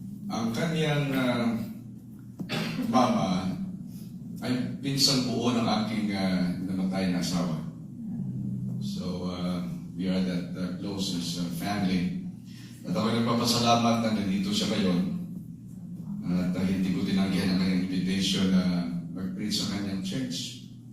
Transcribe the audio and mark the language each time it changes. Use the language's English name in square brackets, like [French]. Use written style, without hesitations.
[Filipino] Ang kanyang mama ay pinsan buo ng aking namatay na asawa. [English] So, we are that closest family. [Filipino] At ako nagpapasalamat na nandito siya ngayon. At hindi ko tinanggihan ang kanyang invitation na mag-preach sa kanyang church.